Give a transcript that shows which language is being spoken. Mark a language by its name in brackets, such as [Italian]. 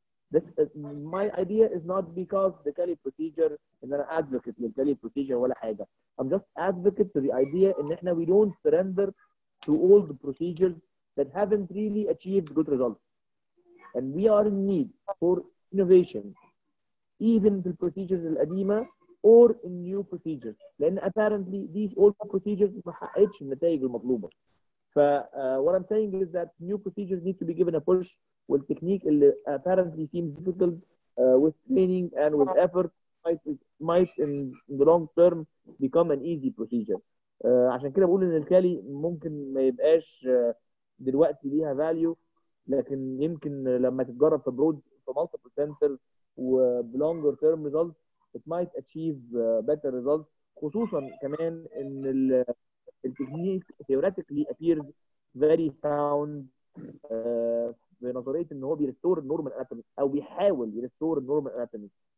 [English] This my idea is not because the Cali procedure and I'm an advocate for the Cali procedure [Arabic] ولا حاجة. [English] I'm just advocate to the idea [Arabic] ان احنا [English] we don't surrender to all the procedures that haven't really achieved good results. And we are in need for innovation, even في procedures القديمة or in new procedures. [Arabic] لأن [English] apparently these old procedures [Arabic] ما حققتش النتائج المطلوبة. [English] What I'm saying is that new procedures need to be given a push. [Arabic] والتكنيك اللي [English] apparently seems difficult with training and with effort might in the long term become an easy procedure. [Arabic] عشان كده بقول ان الكالي ممكن ما يبقاش دلوقتي ليها value، لكن يمكن لما تتجرب في برود في [English] multiple centers [Arabic] و [English] longer term results it might achieve better results. [Arabic] خصوصا كمان ان التكنيك [English] theoretically appears very sound [Arabic] بنظريه ان هو بيرستور النورمال اناتومي او بيحاول يرستور النورمال اناتومي.